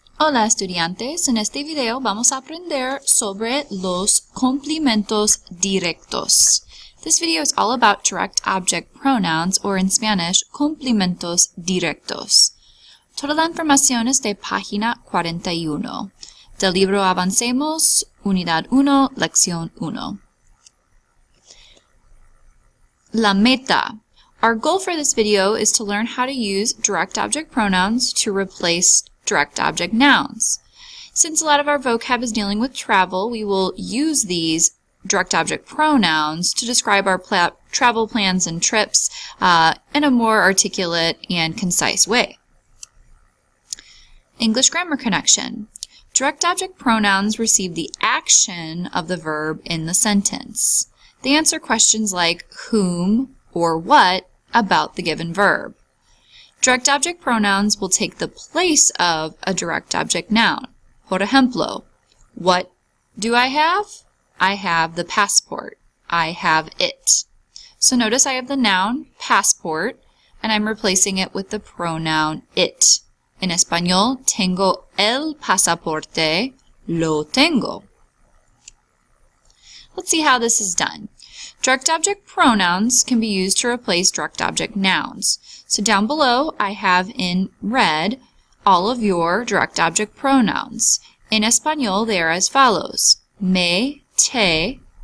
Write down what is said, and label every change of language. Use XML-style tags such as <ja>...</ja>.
<es>Hola estudiantes, en este video vamos a aprender sobre los complementos directos.</es> <en>This video is all about direct object pronouns, or in Spanish, complementos directos.</en> <es>Toda la información es de página 41, del libro Avancemos, Unidad 1, Lección 1. La meta.</es> <en>Our goal for this video is to learn how to use direct object pronouns to replace direct object nouns. Since a lot of our vocab is dealing with travel, we will use these direct object pronouns to describe our travel plans and trips in a more articulate and concise way. English grammar connection. Direct object pronouns receive the action of the verb in the sentence. They answer questions like whom or what about the given verb. Direct object pronouns will take the place of a direct object noun.</en> <es>Por ejemplo,</es> <en>what do I have? I have the passport. I have it. So notice I have the noun passport and I'm replacing it with the pronoun it.</en> <es>En español, tengo el pasaporte, lo tengo.</es> <en>Let's see how this is done. Direct object pronouns can be used to replace direct object nouns. So down below, I have in red all of your direct object pronouns. In español, they are as follows. Me, te.</en>